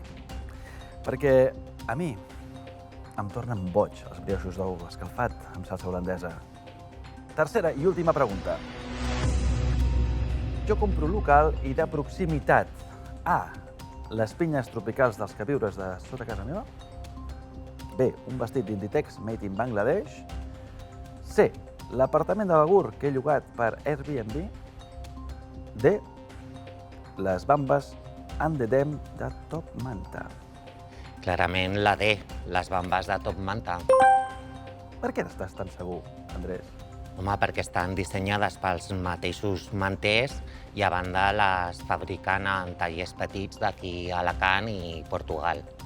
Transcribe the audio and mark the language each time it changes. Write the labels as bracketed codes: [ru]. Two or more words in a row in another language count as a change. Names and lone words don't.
[ca] Perquè a mi em tornen boig els brioixos d'ou escalfat amb salsa holandesa. Tercera i última pregunta. Jo compro local i de proximitat. A. Les pinyes tropicals dels queviures de sota casa meva. B. Un vestit d'Inditex [en] made in Bangladesh. [ca] C. L'apartament de Begur que he llogat per Airbnb. D. Les bambes and the Dam de Top Manta. Clarament la D, les bambes de Top Manta. Per què n'estàs tan segur, Andrés? Home, perquè estan dissenyades pels mateixos manters i a banda les fabriquen en tallers petits d'aquí a Alacant i Portugal.